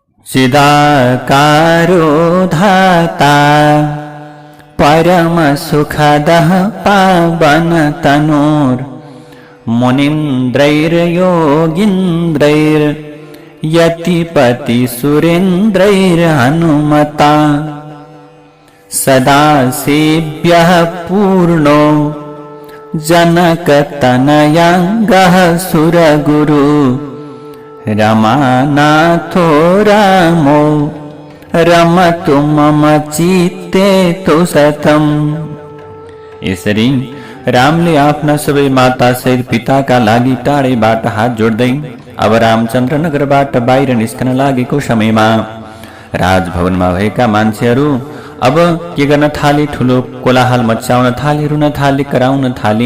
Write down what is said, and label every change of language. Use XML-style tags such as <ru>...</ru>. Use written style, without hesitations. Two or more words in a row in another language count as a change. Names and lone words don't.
<sa>चिदाकारो धाता परम सुखदः पावन तनोर मुनीन्द्रैर्योगीन्द्रैर् यतिपति सुरेन्द्रैर्हनुमता सदा सेव्यः पूर्णो जनकतनयाङ्गः सुरगुरु रमानाथो रामो रमतु मम चित्ते तो सतम।</sa> <ne>यसरी रामले आफ्ना सबै माता सहित पिताका लागि टाढैबाट हात जोड्दै अब रामचन्द्र नगरबाट बाहिर निस्कन लागेको समयमा राजभवनमा भएका मान्छेहरू अब के गर्न थाले, ठूलो कोलाहल मचाउन थाले, रुन थाले, कराउन थाले।</ne>